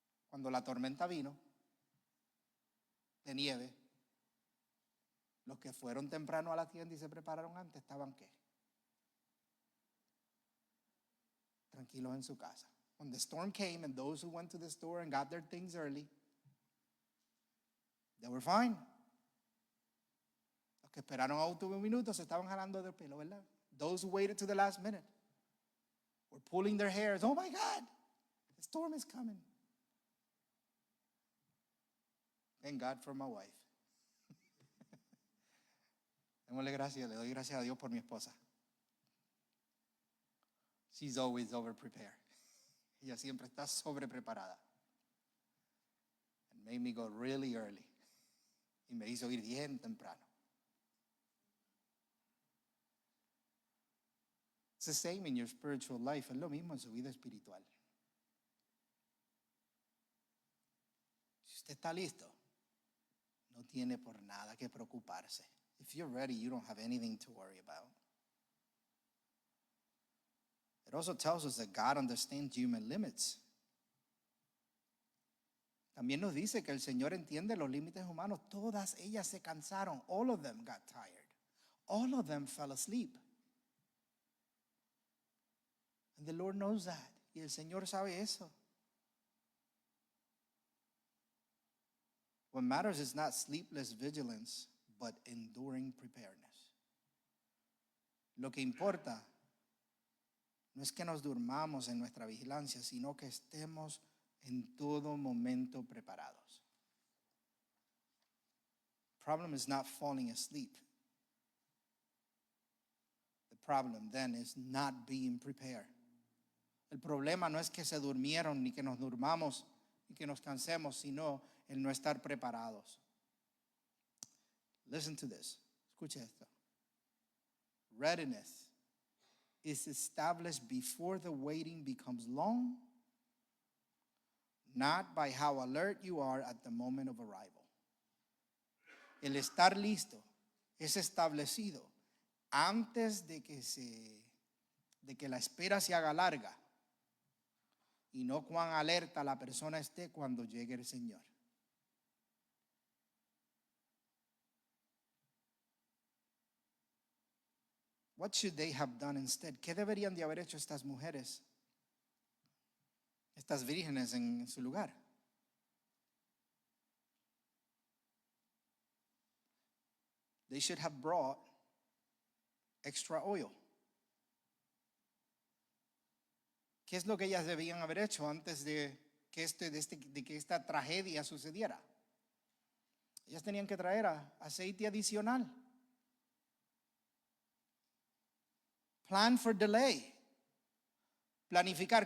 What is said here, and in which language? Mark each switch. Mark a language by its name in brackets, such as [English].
[Spanish] Cuando la tormenta vino de nieve, los que fueron temprano a la tienda y se prepararon antes, ¿estaban qué? Tranquilos en su casa. [English] When the storm came and those who went to the store and got their things early, they were fine. [Spanish] Los que esperaron a último minuto se estaban jalando del pelo, ¿verdad? [English] Those who waited to the last minute were pulling their hairs. Oh my God, the storm is coming. Thank God for my wife. [Spanish] Démosle gracias, le doy gracias a Dios por mi esposa. [English] She's always over prepared. [Spanish] Ella siempre está sobre preparada. [English] And made me go really early. [Spanish] Y me hizo ir bien temprano. [English] It's the same in your spiritual life. [Spanish] Es lo mismo en su vida espiritual. Si usted está listo, no tiene por nada que preocuparse. [English] If you're ready, you don't have anything to worry about. It also tells us that God understands human limits. [Spanish] También nos dice que el Señor entiende los límites humanos. Todas ellas se cansaron. [English] All of them got tired. All of them fell asleep. And the Lord knows that. [Spanish] Y el Señor sabe eso. [English] What matters is not sleepless vigilance, but enduring preparedness. [Spanish] Lo que importa no es que nos durmamos en nuestra vigilancia, sino que estemos en todo momento preparados. [English] Problem is not falling asleep. The problem then is not being prepared. [Spanish] El problema no es que se durmieron ni que nos durmamos ni que nos cansemos, sino el no estar preparados. [English] Listen to this. [Spanish] Escuche esto. [English] Readiness is established before the waiting becomes long, not by how alert you are at the moment of arrival. [Spanish] El estar listo es establecido antes de que la espera se haga larga y no cuán alerta la persona esté cuando llegue el Señor. [English] What should they have done instead? [Spanish] ¿Qué deberían de haber hecho estas mujeres, estas vírgenes en su lugar? [English] They should have brought extra oil. [Spanish] ¿Qué es lo que ellas debían haber hecho antes de que esta tragedia sucediera? Ellas tenían que traer aceite adicional. [English] Plan for delay. [Spanish] Planificar.